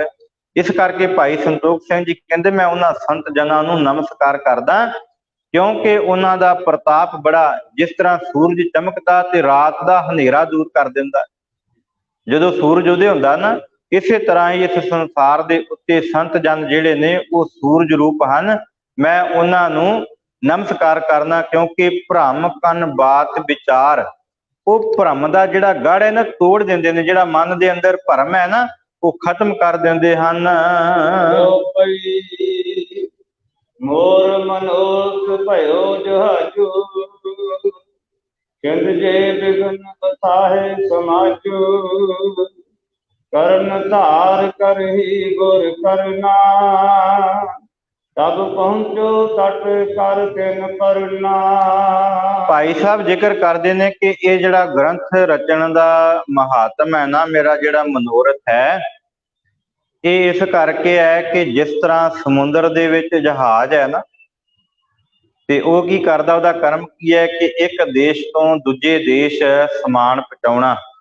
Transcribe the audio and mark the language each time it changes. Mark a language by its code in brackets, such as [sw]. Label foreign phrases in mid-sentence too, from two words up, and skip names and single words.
[pa] ਇਸ ਕਰਕੇ ਭਾਈ ਸੰਤੋਖ ਸਿੰਘ ਜੀ ਕਹਿੰਦੇ ਮੈਂ ਉਹਨਾਂ ਸੰਤ ਜਨਾਂ ਨੂੰ ਨਮਸਕਾਰ ਕਰਦਾ, ਕਿਉਂਕਿ ਉਹਨਾਂ ਦਾ ਪ੍ਰਤਾਪ ਬੜਾ, ਜਿਸ ਤਰ੍ਹਾਂ ਸੂਰਜ ਚਮਕਦਾ ਤੇ ਰਾਤ ਦਾ ਹਨੇਰਾ ਦੂਰ ਕਰ ਦਿੰਦਾ, ਜਦੋਂ ਸੂਰਜ ਉਦੇ ਹੁੰਦਾ ਨਾ, ਇਸੇ ਤਰ੍ਹਾਂ ਹੀ ਇਸ ਸੰਸਾਰ ਦੇ ਉੱਤੇ ਸੰਤ ਜਨ ਜਿਹੜੇ ਨੇ ਉਹ ਸੂਰਜ ਰੂਪ ਹਨ। ਮੈਂ ਉਹਨਾਂ ਨੂੰ ਨਮਸਕਾਰ ਕਰਨਾ, ਕਿਉਂਕਿ ਭ੍ਰਮ ਕਨ ਬਾਤ ਵਿਚਾਰ, ਉਹ ਭ੍ਰਮ ਦਾ ਜਿਹੜਾ ਗੜ੍ਹ ਹੈ ਨਾ ਤੋੜ ਦਿੰਦੇ ਨੇ, ਜਿਹੜਾ ਮਨ ਦੇ ਅੰਦਰ ਭਰਮ ਹੈ ਨਾ ਉਹ ਖਤਮ ਕਰ ਦਿੰਦੇ ਹਨ। [bra] मोर मनोरथ भयो जहाजु चंद जे बिघन बसाहे समाजु करन धार करही गुर करना तब पहुंचो तट कर तिन परना। [pa] ਭਾਈ ਸਾਹਿਬ ਜ਼ਿਕਰ ਕਰਦੇ ਨੇ ਕਿ ਇਹ ਜਿਹੜਾ ਗ੍ਰੰਥ ਰਚਣ ਦਾ ਮਹਾਤਮ ਹੈ ਨਾ, ਮੇਰਾ ਜਿਹੜਾ ਮਨੋਰਥ ਹੈ, ਇਹ ਇਸ ਕਰਕੇ ਹੈ ਕਿ ਜਿਸ ਤਰ੍ਹਾਂ ਸਮੁੰਦਰ ਦੇ ਵਿੱਚ ਜਹਾਜ਼ ਹੈ ਨਾ, ਤੇ ਉਹ ਕੀ ਕਰਦਾ, ਉਹਦਾ ਕਰਮ ਕੀ ਹੈ ਕਿ ਇੱਕ ਦੇਸ਼ ਤੋਂ ਦੂਜੇ ਦੇਸ਼ ਸਮਾਨ ਪਹੁੰਚਾਉਣਾ।